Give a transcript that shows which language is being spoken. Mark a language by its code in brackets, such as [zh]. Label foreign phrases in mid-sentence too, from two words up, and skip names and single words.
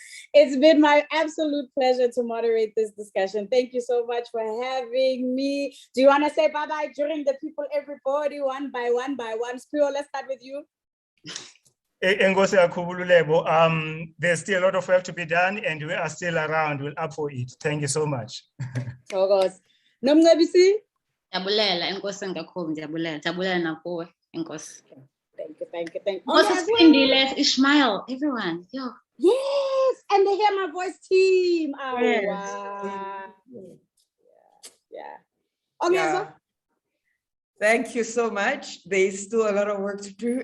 [en] It's been my absolute pleasure to moderate this discussion. Thank you so much for having me. Do you want to say bye-bye during the people, everybody, one by one? Siphiwo, let's start with you. [xh] Enkosi kakhulu Lebo. [en] There's still a lot of work to be done, and we are still around. We're up for it. Thank you so much. Nomcebisi? [xh] Ndiyabulela, enkosi kakhulu, ndiyabulela nakuwe, enkosi. [en] Thank you. Ongezwa, Ishmael, everyone. Yo. Yes, and the Hear My Voice team. Oh, Yes. wow. Yeah. Yeah. Thank you so much. There's still a lot of work to do.